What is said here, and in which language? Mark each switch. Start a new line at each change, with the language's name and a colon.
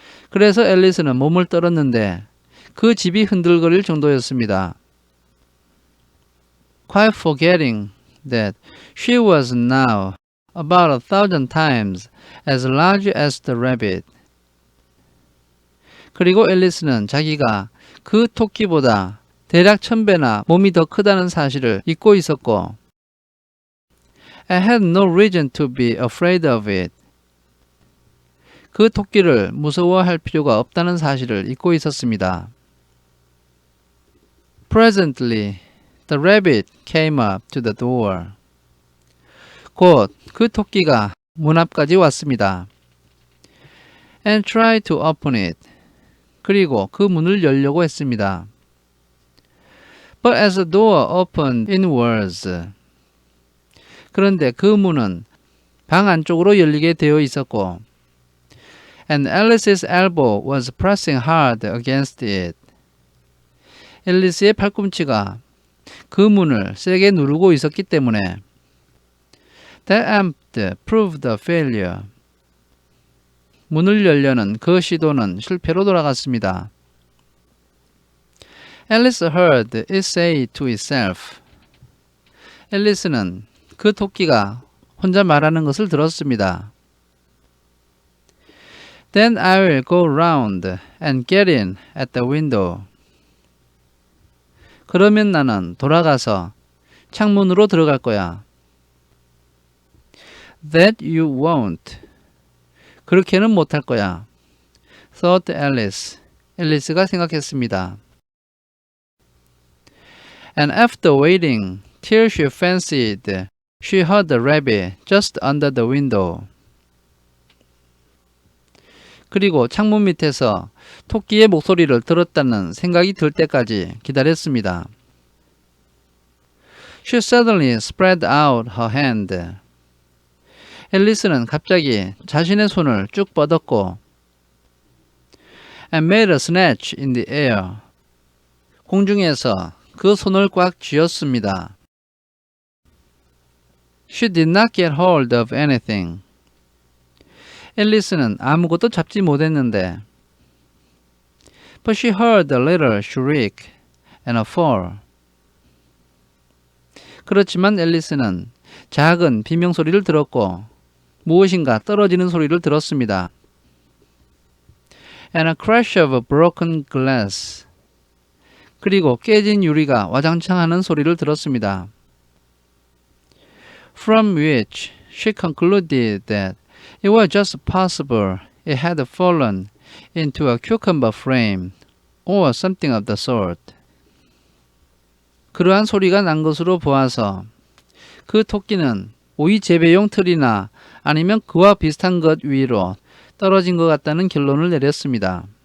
Korean: 그래서 앨리스는 몸을 떨었는데 그 집이 흔들거릴 정도였습니다.
English: Quite forgetting that she was now about 1,000 times as large as the rabbit.
Korean: 그리고 앨리스는 자기가 그 토끼보다 대략 1000배나 몸이 더 크다는 사실을 잊고 있었고
English: I had no reason to be afraid of it.
Korean: 그 토끼를 무서워할 필요가 없다는 사실을 잊고 있었습니다.
English: Presently, the rabbit came up to the door.
Korean: 곧 그 토끼가 문 앞까지 왔습니다.
English: And tried to open it.
Korean: 그리고 그 문을 열려고 했습니다.
English: But as the door opened inwards.
Korean: 그런데 그 문은 방 안쪽으로 열리게 되어 있었고
English: And Alice's elbow was pressing hard against it.
Korean: 앨리스의 팔꿈치가 그 문을 세게 누르고 있었기 때문에
English: That attempt proved a failure.
Korean: 문을 열려는 그 시도는 실패로 돌아갔습니다.
English: Alice heard it say to itself.
Korean: 앨리스는 그 토끼가 혼자 말하는 것을 들었습니다.
English: Then I will go round and get in at the window.
Korean: 그러면 나는 돌아가서 창문으로 들어갈 거야.
English: That you won't.
Korean: 그렇게는 못할 거야.
English: Thought Alice.
Korean: 앨리스가 생각했습니다.
English: And after waiting till she fancied she heard the rabbit just under the window.
Korean: 그리고 창문 밑에서 토끼의 목소리를 들었다는 생각이 들 때까지 기다렸습니다.
English: She suddenly spread out her hand.
Korean: 앨리스는 갑자기 자신의 손을 쭉 뻗었고
English: and made a snatch in the air.
Korean: 공중에서 그 손을 꽉 쥐었습니다.
English: She did not get hold of anything.
Korean: 앨리스는 아무것도 잡지 못했는데
English: But she heard a little shriek and a fall.
Korean: 그렇지만 앨리스는 작은 비명소리를 들었고 무엇인가 떨어지는 소리를 들었습니다.
English: and a crash of broken glass.
Korean: 그리고 깨진 유리가 와장창 하는 소리를 들었습니다.
English: From which she concluded that it was just possible it had fallen into a cucumber frame or something of the sort.
Korean: 그러한 소리가 난 것으로 보아서 그 토끼는 오이 재배용 틀이나 아니면 그와 비슷한 것 위로 떨어진 것 같다는 결론을 내렸습니다.